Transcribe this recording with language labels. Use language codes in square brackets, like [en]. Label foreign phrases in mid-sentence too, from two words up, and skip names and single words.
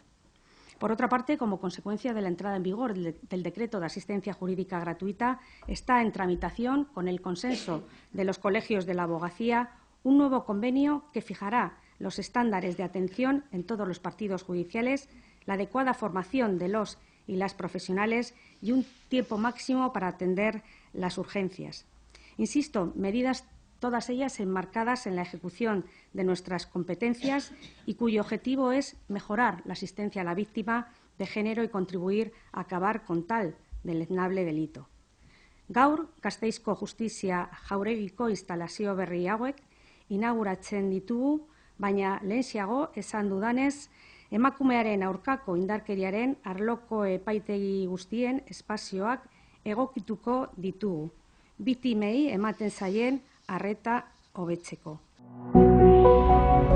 [es] Por otra parte, como consecuencia de la entrada en vigor del Decreto de Asistencia Jurídica Gratuita, está en tramitación, con el consenso de los colegios de la abogacía, un nuevo convenio que fijará los estándares de atención en todos los partidos judiciales, la adecuada formación de los y las profesionales y un tiempo máximo para atender las urgencias. Insisto, medidas todas ellas enmarcadas en la ejecución de nuestras competencias y cuyo objetivo es mejorar la asistencia a la víctima de género y contribuir a acabar con tal deleznable delito. [eu] Gaur, Gasteizko Justizia Jauregiko instalazio berri hauek inauguratzen ditugu, baina lehenxiago esan dudanez, emakumearen aurkako indarkeriaren arloko epaitegi guztien espazioak egokituko ditugu, biktimei ematen zaien arreta hobetzeko.